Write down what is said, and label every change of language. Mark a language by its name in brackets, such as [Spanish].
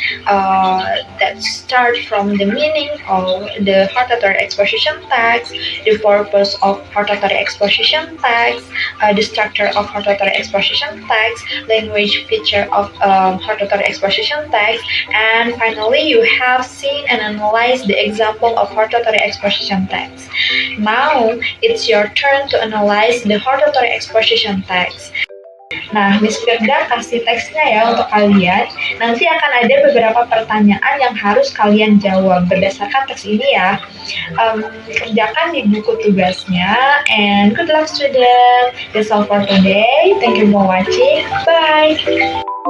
[English] That start from the meaning of the hortatory exposition text, the purpose of hortatory exposition text, the structure of hortatory exposition text, language feature of hortatory exposition text, and finally you have seen and analyzed the example of hortatory exposition text. Now it's your turn to analyze the hortatory exposition text. [Indonesian] Nah, Miss Firda kasih teksnya ya untuk kalian. Nanti akan ada beberapa pertanyaan yang harus kalian jawab berdasarkan teks ini ya. Kerjakan di buku tugasnya. [English] And good luck student. That's all for today. Thank you for watching. Bye.